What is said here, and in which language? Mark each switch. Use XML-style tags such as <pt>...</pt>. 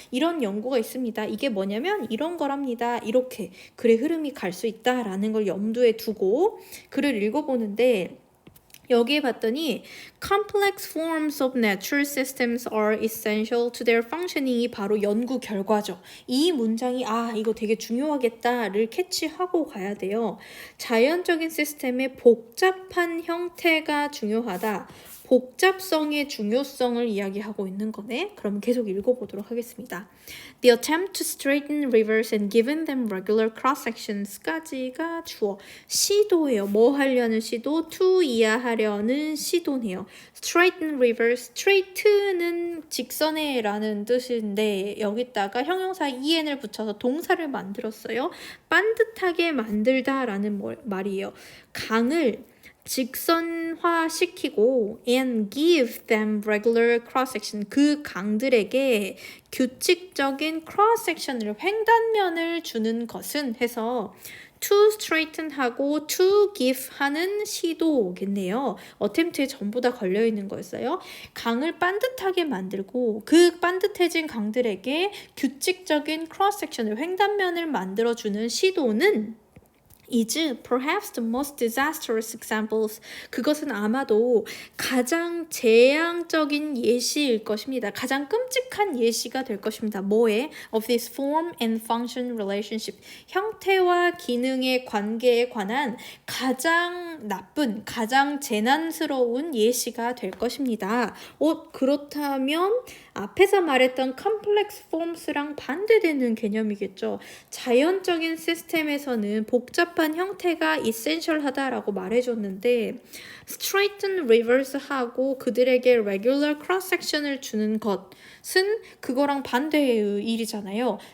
<ko>이런 연구가 있습니다. 이게 뭐냐면 이런 거랍니다. 이렇게 글의 흐름이 갈 수 있다라는 걸 염두에 두고 글을 읽어보는데 여기에 봤더니</ko> <en>complex forms of natural systems are essential to their functioning</en> <ko>이 바로 연구 결과죠. 이 문장이 이거 되게 중요하겠다를 캐치하고 가야 돼요. 자연적인 시스템의 복잡한 형태가 중요하다. 복잡성의 중요성을 이야기하고 있는 거네. 그럼 계속 읽어보도록 하겠습니다.</ko> <en>The attempt to straighten rivers and giving them regular cross-sections</en> <ko>까지가 주어. 시도예요. 뭐 하려는 시도? to 이해하려는 시도네요. Straighten rivers, straight는 직선에 라는 뜻인데 여기다가 형용사 en을 붙여서 동사를 만들었어요. 반듯하게 만들다 라는 말이에요. 강을 직선화시키고</ko> <en>and give them regular cross-section</en> <ko>그 강들에게 규칙적인 cross-section을 횡단면을 주는 것은 해서 to straighten 하고 to give 하는 시도겠네요. attempt에 전부 다 걸려있는 거였어요. 강을 반듯하게 만들고 그 반듯해진 강들에게 규칙적인 cross-section을 횡단면을 만들어주는 시도는</ko> <en>is perhaps the most disastrous examples.</en> <ko>그것은 아마도 가장 재앙적인 예시일 것입니다. 가장 끔찍한 예시가 될 것입니다. 뭐에?</ko> <en>Of this form and function relationship.</en> <ko>형태와 기능의 관계에 관한 가장 나쁜, 가장 재난스러운 예시가 될 것입니다. 그렇다면 앞에서 말했던 complex forms랑 반대되는 개념이겠죠. 자연적인 시스템에서는 복잡한 형태가 essential하다라고 말해줬는데 straighten rivers하고 그들에게 regular cross-section을 주는 것은 그거랑 반대의 일이잖아요.</ko>